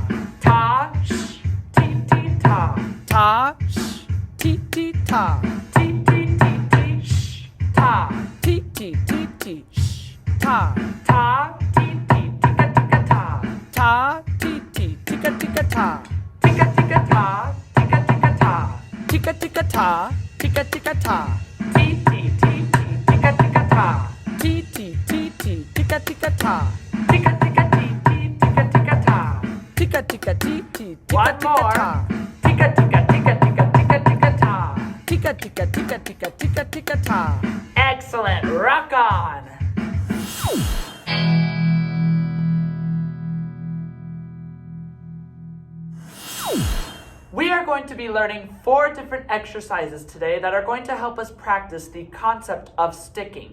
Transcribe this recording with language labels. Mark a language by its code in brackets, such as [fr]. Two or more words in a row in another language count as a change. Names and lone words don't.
[en] Ta, sh, ti, ti, ta. Ta, sh, ti, ti, ta. Ti, ti, ti, ti, sh, ta. Ti, ti, ti, ti, sh, ta. Ta, ti, ti, tika, tika, ta. Ta, ti, ti, tika, tika, ta. Tika, tika, ta, tika, tika, ta. Tika, tika, ta, tika, tika, ta. Ti, ti, ti, ti, tika, tika, ta. Ti, ti, ti, ti, tika, tika, ta. Tika, tika, ti, ti, tika, tika, ta. Tika, tika, ti, ti, tika, One tika, more. ta. Tika, tika, tika, tika, tika, tika, ta. Tika, tika, tika, tika, tika, tika, ta. Excellent. Rock on. We are going to be learning 4 different exercises today that are going to help us practice the concept of sticking.